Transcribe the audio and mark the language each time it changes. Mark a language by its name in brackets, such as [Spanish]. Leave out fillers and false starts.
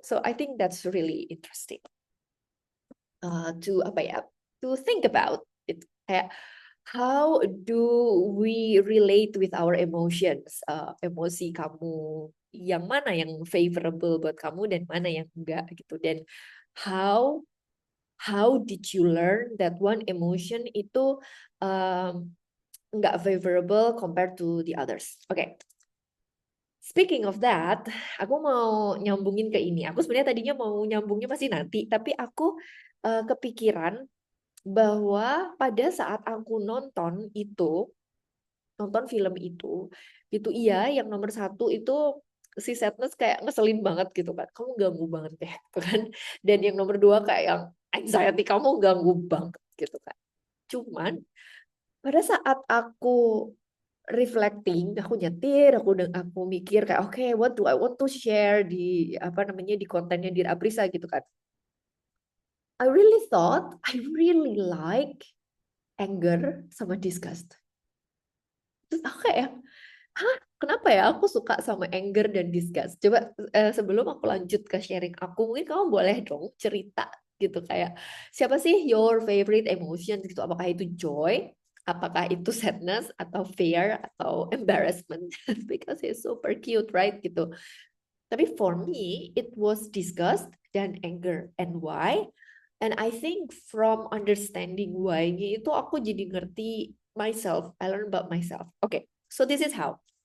[English] So I think that's really interesting to [Indonesian] apa ya, [English] to think about it. Kayak how do we relate with our emotions? [Indonesian] Emosi kamu yang mana yang favorable buat kamu dan mana yang enggak gitu. [English] Dan how did you learn that one emotion [Indonesian] itu enggak [English] favorable compared to the others? [Indonesian] Oke. [English] Speaking of that, [Indonesian] aku mau nyambungin ke ini. Aku sebenarnya tadinya mau nyambungnya masih nanti, tapi aku kepikiran bahwa pada saat aku nonton film itu iya, yang nomor 1 itu si Sadness kayak ngeselin banget gitu kan, kamu ganggu banget deh gitu kan, dan yang nomor 2 kayak yang anxiety kamu ganggu banget gitu kan. Cuman pada saat aku reflecting, aku nyetir, aku mikir kayak oke, [English] what do I want to share [Indonesian] di apa namanya, di kontennya Dear Aprisa gitu kan. [English] I really thought I really like anger [Indonesian] sama [English] disgust. [Indonesian] Terus aku kayak, hah, kenapa ya aku suka sama anger dan disgust? Coba sebelum aku lanjut ke sharing aku, mungkin kamu boleh dong cerita gitu kayak, siapa sih [English] your favorite emotion [Indonesian] gitu? Apakah itu joy? Apakah itu sadness atau fear atau embarrassment? [English] Because it's super cute, right? [Indonesian] Gitu. Tapi [English] for me, it was disgust [Indonesian] dan [English] anger. And why? And I think from understanding why-nya [Indonesian] itu aku jadi ngerti [English] myself. I learn about myself. Okay, so this is how.